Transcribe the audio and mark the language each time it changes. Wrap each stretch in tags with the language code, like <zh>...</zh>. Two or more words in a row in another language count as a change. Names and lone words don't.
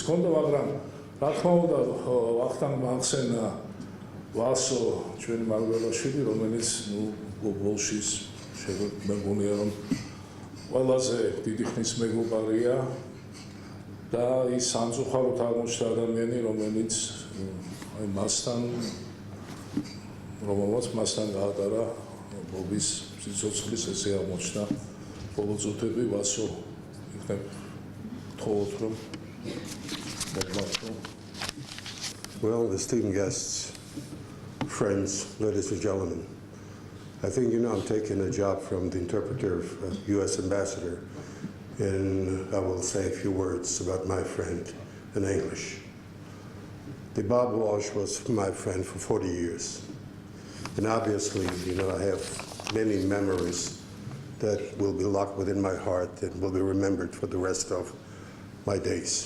<ka>ჰქონდა, მაგრამ რა თქმა უნდა ვახტანგ მახსენა ვასო ჩვენი მარგველაშვილი, რომელიც ბოლშის მეგონია რომ ყველაზე დიდი ხნის მეგობარია და ის სამწუხაროდ აღმოჩნდა ადამიანი, რომელიც რომელმაც მასთან გაატარა ბობის სიცოცხლის ესე აღმოჩნდა ბოლო წუთები. ვასო იქნებ თხოვოთ რომ მოგმართო.</ka> <en>Well, esteemed guests, friends, ladies and gentlemen, I think you know I'm taking a job from the interpreter, U.S. ambassador, and I will say a few words about my friend in English. The Bob Walsh was my friend for 40 years, and obviously, you know, I have many memories that will be locked within my heart and will be remembered for the rest of my days.</en>